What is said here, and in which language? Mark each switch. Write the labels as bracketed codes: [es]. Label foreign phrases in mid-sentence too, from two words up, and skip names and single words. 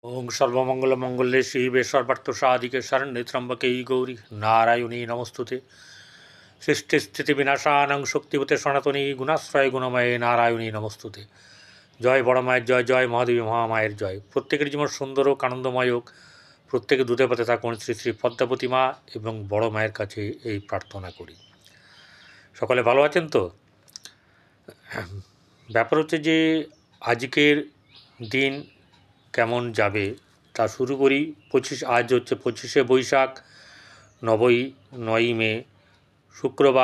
[sa] ओं सर्वमंगलमंगल्ये शिवे सर्वार्थसाधिके शरण्ये त्र्यंबके गौरी नारायणी नमस्तुते। सृष्टिस्थितिविनाशानां शक्तिवते सनातनी गुणाश्रय गुणमये नारायणी नमस्तुते। [bn] জয় বড় মায়ের জয়, জয় মহাদেবী মহামায়ের জয়। প্রত্যেকের জীবন সুন্দর হোক আনন্দময় হোক, প্রত্যেকে দুধে পথে থাকুন শ্রী শ্রী পদ্মাবতী মা এবং বড় মায়ের কাছে এই প্রার্থনা করি। সকলে ভালো আছেন তো? ব্যাপার হচ্ছে যে আজকের দিন কেমন যাবে তা শুরু করি। আজ হচ্ছে 25শে বৈশাখ, 9ই মে শুক্রবার।